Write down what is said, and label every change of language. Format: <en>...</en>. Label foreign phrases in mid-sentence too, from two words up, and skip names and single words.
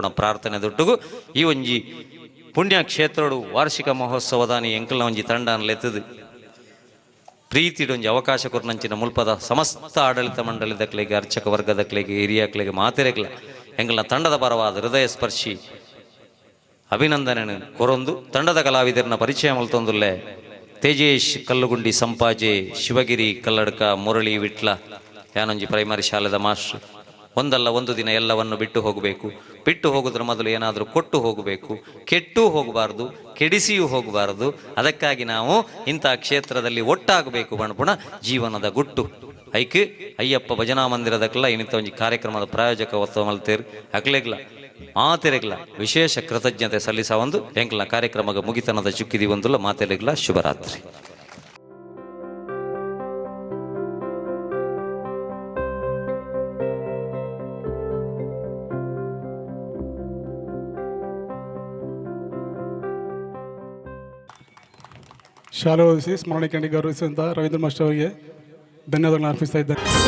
<tcy>ಪ್ರಾರ್ಥನೆ ದೊಟ್ಟುಗು ಈ ಒಂಜಿ ಪುಣ್ಯ ಕ್ಷೇತ್ರಡು ವಾರ್ಷಿಕ ಮಹೋತ್ಸವದಾನಿ ಎಂಕಲ್ನ ಒಂಜಿ ತಂಡ ಅನ್ಲೆತ್ತದು ಪ್ರೀತಿಡೊಂಜಿ ಅವಕಾಶ ಕೊರ್ನಂಚಿನ ಮುಲ್ಪದ ಸಮಸ್ತ ಆಡಳಿತ ಮಂಡಳಿದಕ್ಲೆಗೆ ಅರ್ಚಕ ವರ್ಗದಕ್ಲೆಗೆ ಹಿರಿಯಕ್ಲೆಗೆ ಮಾತೆರೆಗ್ಲ ಎಂಕಲ್ನ ತಂಡದ ಪರವಾದ ಹೃದಯ ಸ್ಪರ್ಶಿ ಅಭಿನಂದನೆ ಕೊರೊಂದು ತಂಡದ ಕಲಾವಿದರನ್ನ ಪರಿಚಯ ಮಲ್ತೊಂದುಲ್ಲೆ ತೇಜೇಶ್ ಕಲ್ಲುಗುಂಡಿ ಸಂಪಾಜೆ ಶಿವಗಿರಿ ಕಲ್ಲಡ್ಕ ಮುರಳಿ ವಿಟ್ಲ ಯಾನೊಂಜಿ ಪ್ರೈಮರಿ ಶಾಲೆದ ಮಾಸ್ಟರ್</tcy> <kn>ಒಂದಲ್ಲ ಒಂದು ದಿನ ಎಲ್ಲವನ್ನು ಬಿಟ್ಟು ಹೋಗಬೇಕು ಬಿಟ್ಟು ಹೋಗೋದ್ರ ಮೊದಲು ಏನಾದರೂ ಕೊಟ್ಟು ಹೋಗಬೇಕು ಕೆಟ್ಟು ಹೋಗಬಾರ್ದು ಕೆಡಿಸಿಯೂ ಹೋಗಬಾರದು ಅದಕ್ಕಾಗಿ ನಾವು ಇಂಥ ಕ್ಷೇತ್ರದಲ್ಲಿ ಒಟ್ಟಾಗಬೇಕು</kn> <tcy>ಬಣ್ಪುಣ ಜೀವನದ ಗುಟ್ಟು ಐಕೆ ಅಯ್ಯಪ್ಪ ಭಜನಾ ಮಂದಿರದಕ್ಕೆಲ್ಲ ಇನ್ನಿತ ಒಂಜಿ ಕಾರ್ಯಕ್ರಮದ ಪ್ರಾಯೋಜಕ ಒತ್ತ ಮಲ್ತೇರು ಅಕ್ಲೆಗ್ಲ ಮಾತೆರೆಗ್ಲ ವಿಶೇಷ ಕೃತಜ್ಞತೆ ಸಲ್ಲಿಸ ಒಂದು ಎಂಕ್ಲ ಕಾರ್ಯಕ್ರಮದ ಮುಗಿತನದ ಚುಕ್ಕಿದಿ ಒಂದುಲ್ಲ ಮಾತೆರೆಗ್ಲ ಶುಭರಾತ್ರಿ.</tcy> <kn>ಶಾಲೆ ಓದಿಸಿ ಸ್ಮರಣೆ ಕಂಡು ಗೌರವಿಸಿದಂಥ ರವೀಂದ್ರ ಮಾಸ್ಟರ್ ಅವರಿಗೆ ಧನ್ಯವಾದಗಳನ್ನು ಅರ್ಪಿಸ್ತಾ ಇದ್ದಾರೆ.</kn>